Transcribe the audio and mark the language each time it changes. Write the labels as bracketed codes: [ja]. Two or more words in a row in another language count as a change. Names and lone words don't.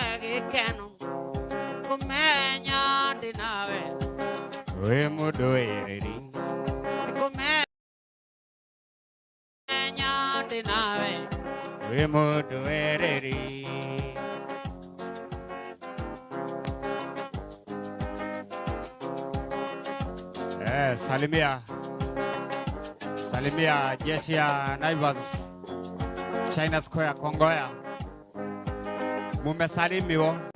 [ki] gikeno kumenya ndinawe we mundu wiriri kumenya ndinawe we mundu wiriri [sw] Salimia jeshi ya Naivas China Square Kongoya. Mumesalimiwa.